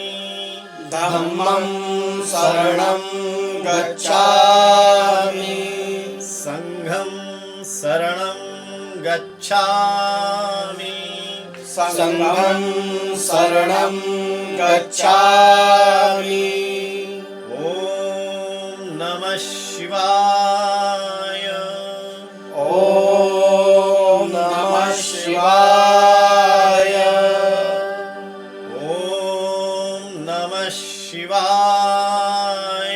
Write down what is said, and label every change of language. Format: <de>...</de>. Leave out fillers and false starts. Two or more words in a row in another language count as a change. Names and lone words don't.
<sa>धम्मं शरणं गच्छामि। संघं शरणं गच्छामि। संघं शरणं गच्छामि। ॐ नमः शिवाय। ॐ नमः शिवाय। ॐ नमः शिवाय।</sa>